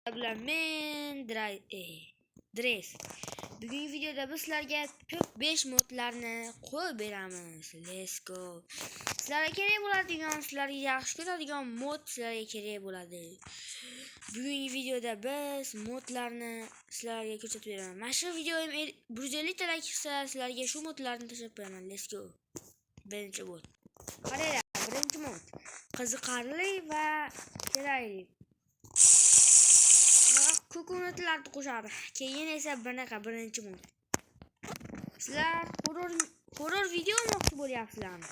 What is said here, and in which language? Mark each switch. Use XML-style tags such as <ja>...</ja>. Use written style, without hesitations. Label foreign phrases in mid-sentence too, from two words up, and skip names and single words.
<uz>bilan men Dress. Bugungi videoda biz sizlarga top 5 modlarni qo'yib beramiz.</uz> <en>Let's go.</en> <uz>Sizlarga kerak bo'ladigan, sizlarga yaxshi ko'radigan mod sizlarga kerak bo'ladi. Bugungi videoda biz modlarni sizlarga ko'rsatib beraman. Mana shu videoim 150 ta like qilsa, sizlarga shu modlarni tashlab beraman.</uz> <en>Let's go.</en> <uz>Birinchi mod. Qaranglar, birinchi mod. Qiziqarli va kerakli. Ko'katlarni qo'shadi. Keyin esa bunaqa birinchi mod. Sizlar horror video olmoqchi bo'lyapsizlarmi?</uz>